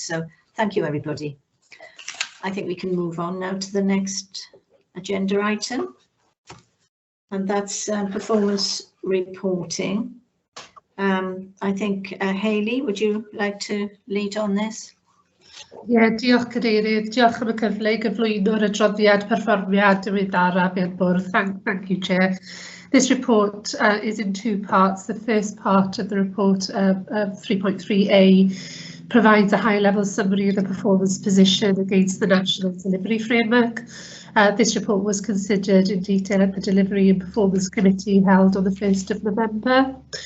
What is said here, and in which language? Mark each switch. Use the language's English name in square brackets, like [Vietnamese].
[English] So thank you, everybody. I think we can move on now to the next agenda item, and that's performance reporting. I think Hayley, would you like to lead on this? [Welsh] Ie, diolch Cadeirydd, diolch am y cyfle i gyflwyno'r adroddiad perfformiad diweddaraf i'r bwrdd. [English] Thank you, Chair. This report is in two parts. The first part of the report, 3.3a, provides a high-level summary of the performance position against the National Delivery Framework. This report was considered in detail at the Delivery and Performance Committee held on the 1st of November.